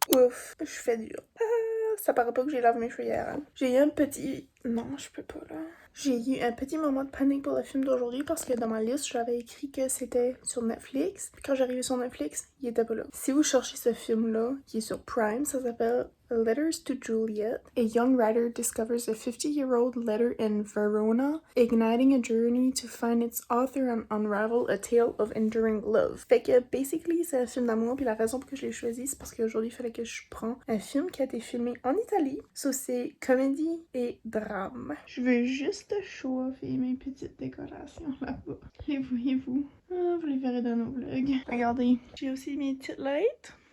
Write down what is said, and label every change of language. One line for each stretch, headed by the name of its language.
French: Ouf, je fais dur. Ça paraît pas que j'ai lavé mes cheveux hier. Hein. J'ai eu un petit... Non, je peux pas là. J'ai eu un petit moment de panique pour le film d'aujourd'hui parce que dans ma liste, j'avais écrit que c'était sur Netflix. Puis quand j'arrivais sur Netflix, il était pas là. Si vous cherchez ce film-là, qui est sur Prime, ça s'appelle Letters to Juliet.
English: A young writer discovers a 50-year-old letter in Verona, igniting a journey to find its author and unravel a tale of enduring love.
French: Fait que, basically, c'est un film d'amour, puis la raison pour que je l'ai choisi, c'est parce qu'aujourd'hui, il fallait que je prenne un film qui a été filmé en Italie. So, c'est comédie et drame. Je veux juste chauffer mes petites décorations là-bas. Les voyez-vous? Ah, vous les verrez dans nos vlogs. Regardez, j'ai aussi mes petites lights.